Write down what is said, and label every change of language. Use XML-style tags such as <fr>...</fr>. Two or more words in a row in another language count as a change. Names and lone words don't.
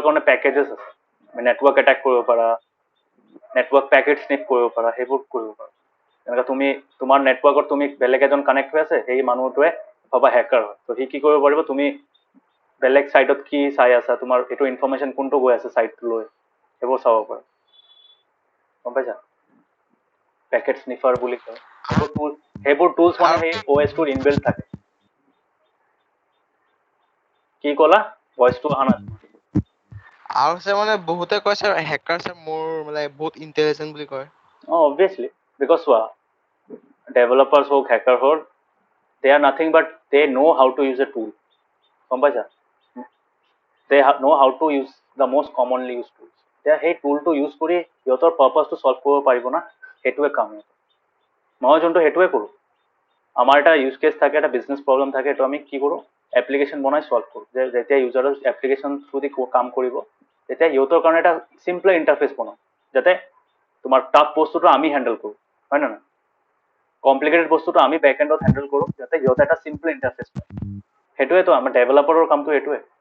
<as>কাৰণে পেকেজেছ আছে</as> <en>network attack</en> <as>কৰিব পাৰা</as> <en>network packet sniff</en> <as>কৰিব পাৰা সেইবোৰ কৰিব পাৰা এনেকৈ তুমি তোমাৰ নেটৱৰ্কত তুমি বেলেগ এজন কানেক্ট হৈ আছে সেই মানুহটোৱে ভাবা হেকাৰ হয় তো সি কি কৰিব পাৰিব তুমি বেলেগ চাইটত কি চাই আছা তোমাৰ এইটো ইনফৰমেশ্যন কোনটো গৈ আছে চাইটটো লৈ সেইবোৰ চাব পাৰা গম পাইছা</as> <en>packet sniffer</en> <as>বুলি কয় সেইবোৰ টুলছ মানে সেই অ' এছ টোৰ ইনবিল্ট থাকে কি ক'লা ভইচটো অহা নাই আৰু স্যাৰ মানে বহুতে কয় স্যাৰ হেকাৰ স্যাৰ মোৰ মানে বহুত ইণ্টেলিজেন্ট বুলি কয়</as> <en>Oh, obviously, because developers হোক hacker হোক they are nothing but they know how to use a tool.</en> <as>গম পাইছা</as> <en>they know how to use the most commonly used tools.</en> <as>এতিয়া সেই</as> <en>toolটো use</en> <as>কৰি সিহঁতৰ</as> <en>purposeটো solve</en> <as>কৰিব পাৰিব না সেইটোৱে কাম মই যোনটো সেইটোৱে কৰোঁ আমাৰ এটা</as> <en>use case</en> <as>থাকে এটা</as> <en>business problem</en> <as>থাকে এইটো আমি কি কৰোঁ এপ্লিকেশ্যন বনাই চল্ভ কৰোঁ যে যেতিয়া</as> <en>userৰ application through</en> <as>দি কাম কৰিব তেতিয়া সিহঁতৰ কাৰণে এটা</as> <en>simple interface</en> <as>বনাওঁ যাতে তোমাৰ টাফ বস্তুটো আমি হেণ্ডেল কৰোঁ হয় নে নহয় কমপ্লিকেটেড বস্তুটো আমি</as> <en>back endত</en> <as>হেণ্ডেল কৰোঁ যাতে সিহঁতে এটা</as> <en>simple interface</en> <as>পায় সেইটোৱেতো আমাৰ ডেভেলপাৰৰ কামটো এইটোৱে</as>